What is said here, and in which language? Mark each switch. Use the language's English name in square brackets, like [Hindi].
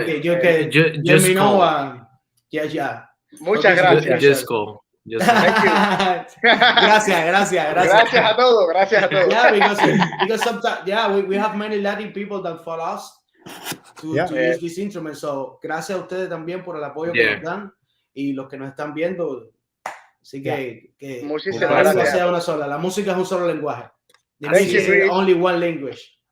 [English] Okay, Just let me know. Yeah. [Spanish] Muchas gracias. [English] Just call. Thank you. [Spanish] Gracias. Gracias a todos. [English] Yeah, because sometimes, we have many Latin people that follow us to use this instrument. [Spanish] So, gracias a ustedes también por el apoyo que nos dan y los que nos están viendo. Así que muchísimas gracias. Sea una sola. La música es un solo lenguaje. [English] The music is only one language.